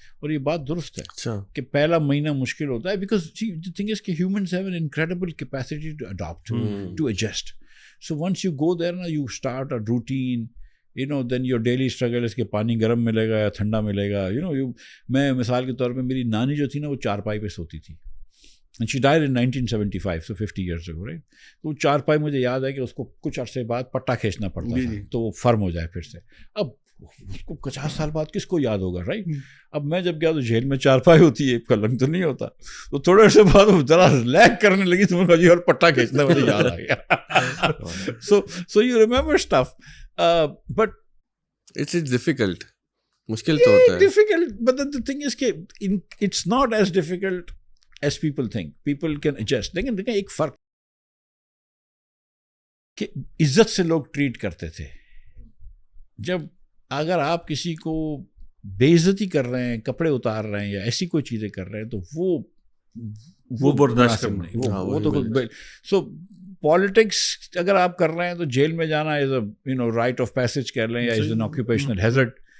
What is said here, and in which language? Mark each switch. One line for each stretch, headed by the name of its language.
Urdu: اور یہ بات درست ہے کہ پہلا مہینہ مشکل ہوتا ہے،
English: Because the thing is کہ humans have an incredible capacity to adapt, to adjust. So once you go there now, you start a routine, then your daily struggle is
Urdu: کہ پانی گرم ملے گا یا ٹھنڈا ملے گا. میں مثال کے طور پہ میری نانی جو تھی نا وہ چارپائی پہ سوتی تھی.
English: And she died in 1975, so 50 years ago, right?
Urdu: تو چارپائی مجھے یاد ہے کہ اس کو کچھ عرصے بعد پٹا کھینچنا پڑتا تھا تو وہ فرم ہو جائے پھر سے. اب اس کو 50 سال بعد کس کو یاد ہوگا، رائٹ؟ اب میں جب گیا تو جیل میں چارپائی ہوتی ہے، پلنگ تو نہیں ہوتا. تو تھوڑے عرصے بعد وہ ذرا لیگ کرنے لگی تو میں کہا جی اور پٹا کھینچنا مجھے یاد آ گیا.
English: So you remember stuff, but it's difficult.
Urdu: مشکل تو ہوتا ہے.
English: Difficult, but the thing is کہ it's not as difficult as people think. People can adjust.
Urdu: لیکن دیکھیں ایک فرق کہ عزت سے لوگ ٹریٹ کرتے تھے. جب اگر آپ کسی کو بے عزتی کر رہے ہیں، کپڑے اتار رہے ہیں یا ایسی کوئی چیزیں کر رہے ہیں تو وہ برداشت کرنا وہ تو سو پالیٹکس اگر آپ کر رہے ہیں تو جیل میں جانا
English: is a rite of passage
Urdu: کہہ لیں یا
English: Is an occupational hazard.